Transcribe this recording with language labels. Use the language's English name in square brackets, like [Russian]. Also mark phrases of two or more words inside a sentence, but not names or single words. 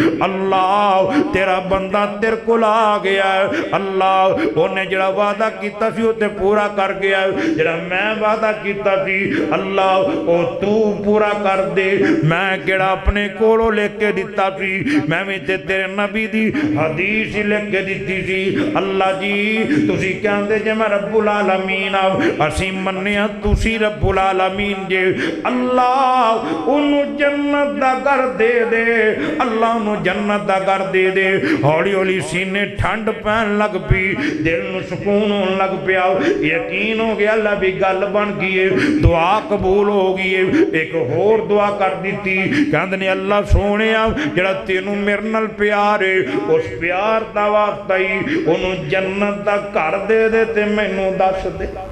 [Punjabi] اللہ تیرا بندہ تیرے کول آ گیا اللہ اوہنے جیہڑا وعدہ کیتا سی اوہ تے پورا کر گیا جیہڑا میں وعدہ کیتا سی اللہ او تو پورا کر دے میں کیہڑا اپنے کولوں لیکے دتا سی میں بھی تے تیرے نبی دی حدیث ہی لیکے دتی سی اللہ جی تسی کہندے جے میں [Arabic] رب العالمین [Punjabi] اسی منیا تسی [Arabic] رب العالمین [Punjabi] جے اللہ اوہنوں جنت دا گھر دے دے اللہ اوہنوں جنت دا گھر دے دے ہولی ہولی سینے ٹھنڈ پین لگ پئی دل نوں سکون ہونے لگ پیا یقین ہو گیا اللہ بھی گل بن گئی ہے دعا قبول ہو گئی ہے ایک ہور دعا کر دی کہندے نے اللہ سوہنیا جیہڑا تینوں میرے نال پیار ہے اس پیار دا واسطہ ہی اوہنوں جنت دا گھر دے دے تے مینوں دس دے